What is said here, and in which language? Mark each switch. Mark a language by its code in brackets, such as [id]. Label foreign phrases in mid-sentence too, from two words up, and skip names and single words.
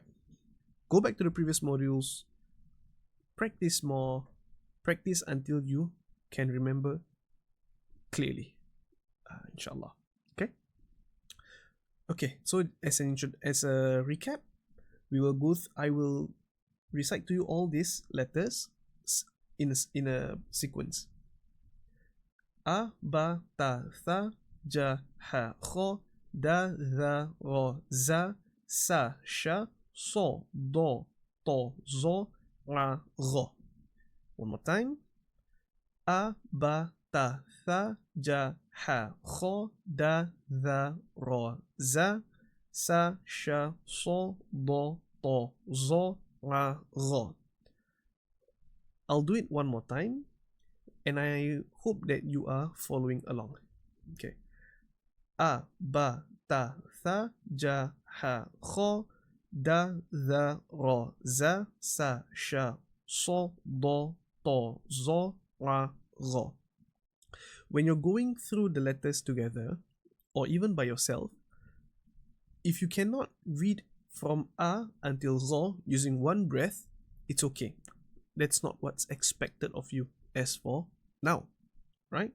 [en] Go back to the previous modules, practice more, practice until you can remember clearly, inshallah. Okay, so as a recap, I will recite to you all these letters in a sequence. [ar] A, ba, ta, tha, ja, ha, kho, da, dha, ro, za, sa, sha, so, do, to, zo, ra, ro. [en] One more time. A, [ar] ba, ta, tha, ja, ha, kho, da, dha, ro, za, sa, sha, so, do, to, zo, ra, ro. [en] I'll do it one more time, and I hope that you are following along. Okay. A, [ar] ba, ta, tha, ja, ha, kho, da, dha, ro, za, sa, sha, so, do, to, zo, ra, ro. [en] When you're going through the letters together, or even by yourself, if you cannot read from A until Ro using one breath, it's okay. That's not what's expected of you as for now, right?